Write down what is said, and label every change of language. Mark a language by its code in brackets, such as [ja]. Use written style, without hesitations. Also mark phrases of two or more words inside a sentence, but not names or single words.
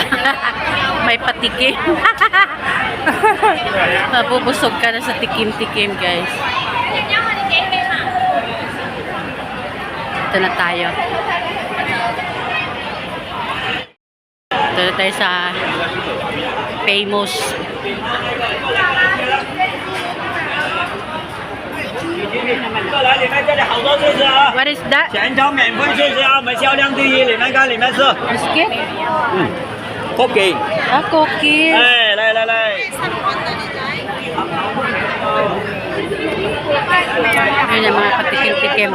[tl] May patikim. Mabubusog ka na sa tikim-tikim, guys. Ito na tayo. Ito na tayo sa famous. [en] What is that? [zh] 前场免费试试啊，我们销量第一，里面看，里面吃。 [en] Biscuit? Cookie。 Ah, cookies. [zh] 哎，来来来。 [tl] Ayun yung mga patikim-tikim.